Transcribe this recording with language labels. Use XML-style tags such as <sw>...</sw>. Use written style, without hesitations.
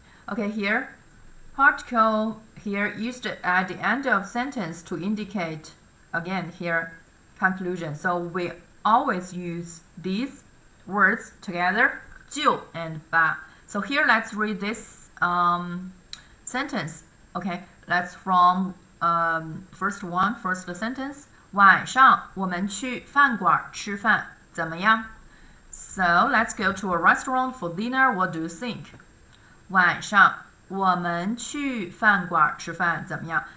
<en>Okay, here, particle here used at the end of sentence to indicate, again here, conclusion. So we always use these words together, 就 and 吧. So here let's read this sentence. Okay, that's from first sentence.</en> <zh>晚上我们去饭馆吃饭，怎么样?</zh> <en>So let's go to a restaurant for dinner. What do you think?</en> <zh>晚上我们去饭馆吃饭，怎么样?</zh>